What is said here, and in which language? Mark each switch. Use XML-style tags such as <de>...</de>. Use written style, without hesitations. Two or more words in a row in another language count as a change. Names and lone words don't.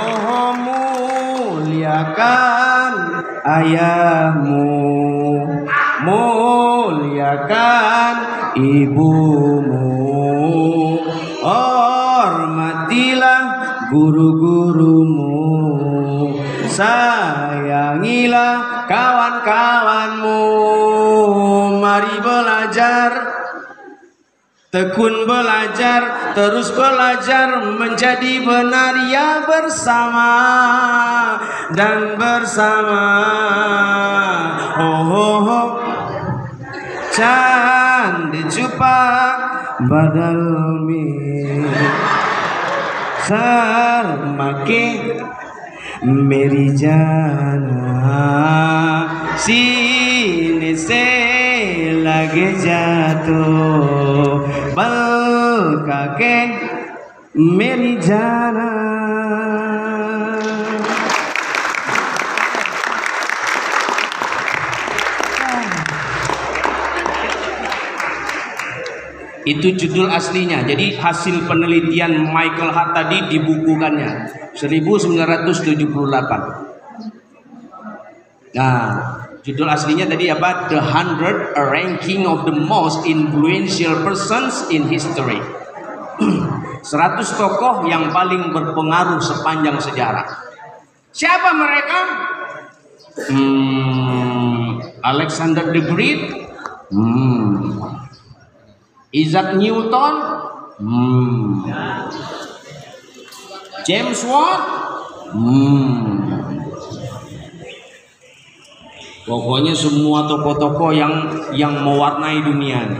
<id>Muliakan ayahmu, muliakan ibumu, hormatilah guru-gurumu, sayangilah kawan-kawanmu. Mari belajar, tekun belajar, terus belajar menjadi benar ya bersama dan bersama.</id> <hi>Oh, oh, oh. चाँद छुपा बादल में शर्मा के मेरी जाना सीने से लग जा तो बलका के मेरी जाना.</hi> <id>Itu judul aslinya. Jadi hasil penelitian Michael Hart tadi dibukukannya 1978. Nah, judul aslinya tadi apa?</id> <en>The 100 Ranking of the Most Influential Persons in History.</en> <id>100 tokoh yang paling berpengaruh sepanjang sejarah. Siapa mereka? Alexander the Great, Isaac Newton, James Watt, pokoknya semua tokoh-tokoh yang mewarnai dunia ini.</id>